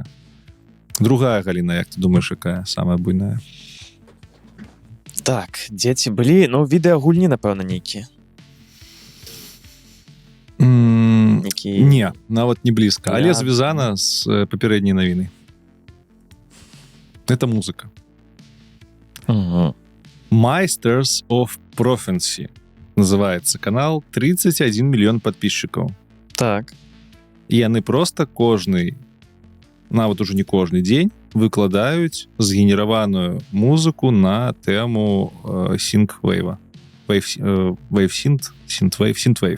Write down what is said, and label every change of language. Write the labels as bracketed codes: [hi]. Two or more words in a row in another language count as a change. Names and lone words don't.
[be] Другая галіна, як ты думаеш, якая самая буйная? Так, дзеці былі, ну, відэагульні, напэўна, нейкія. Не, нават не блізка, але звязана з папярэдняй навінай. Это музыка. Masters of Prophecy называецца канал, 31 мільён падпісчыкаў. Так. І яны просто кожны, нават ужо не кожны дзень, выкладаюць згенераваную музыку на тэму synthwave. Synthwave.